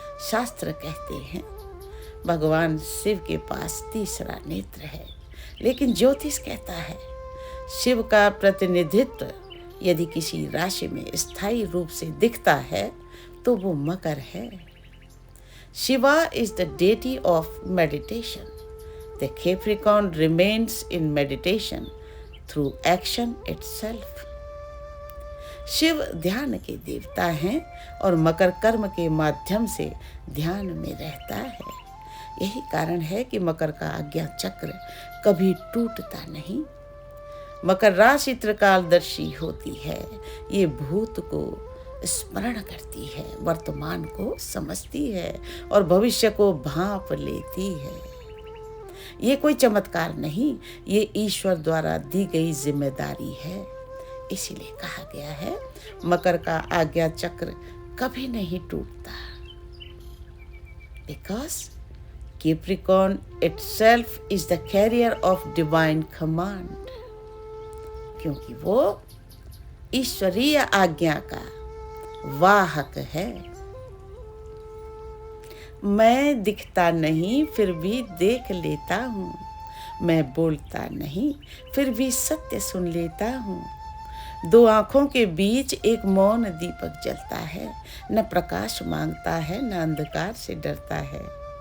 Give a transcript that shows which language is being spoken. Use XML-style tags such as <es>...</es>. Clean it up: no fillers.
<hi>शास्त्र कहते हैं भगवान शिव के पास तीसरा नेत्र है, लेकिन ज्योतिष कहता है शिव का प्रतिनिधित्व यदि किसी राशि में स्थायी रूप से दिखता है तो वो मकर है।</hi> <en>Shiva is the deity of meditation. The Capricorn remains in meditation through action itself.</en> <hi>Shiv ध्यान के देवता हैं और मकर कर्म के माध्यम से ध्यान में रहता है। यही कारण है कि मकर का आज्ञा चक्र कभी टूटता नहीं। मकर राशि त्रिकालदर्शी होती है। ये भूत को स्मरण करती है, वर्तमान को समझती है और भविष्य को भांप लेती है। ये कोई चमत्कार नहीं, ये ईश्वर द्वारा दी गई जिम्मेदारी है। इसीलिए कहा गया है मकर का आज्ञा चक्र कभी नहीं टूटता।</hi> <en>because Capricorn itself is the carrier of divine command,</en> <hi>क्योंकि वो ईश्वरीय आज्ञा का वाहक है। मैं दिखता नहीं फिर भी देख लेता हूँ, मैं बोलता नहीं फिर भी सत्य सुन लेता हूँ। दो आँखों के बीच एक मौन दीपक जलता है, न प्रकाश मांगता है न अंधकार से डरता है।</hi>